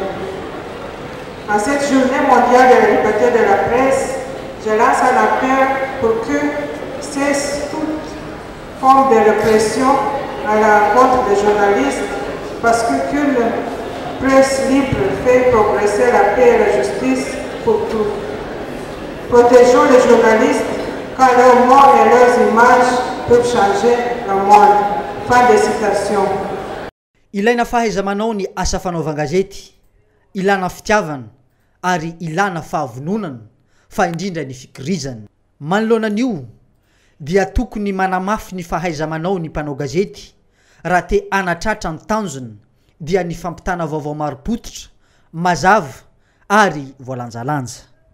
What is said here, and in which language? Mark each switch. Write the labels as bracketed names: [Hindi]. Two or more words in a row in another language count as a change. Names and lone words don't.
[French] En cette journée mondiale de la liberté de la presse, je lance un appel pour que cesse toute forme de répression à l'encontre des journalistes, parce qu'une presse libre fait progresser la paix et la justice pour tous. Protégeons les journalistes car leurs mots et leurs images peuvent changer le monde. Fin de citation. [Malagasy] Ilaina fahaiza-manao ny asa fanaovan-gazety, ilana fitiavana ary ilana fahavononana fa indrindra ny fikirizana. Manoloanan'io dia tokony manamafy ny fahaiza-manao ny mpanao gazety raha te anatratra ny tanjona dia ny fampitana vaovao maropototra, mazava ary voalanjalanja.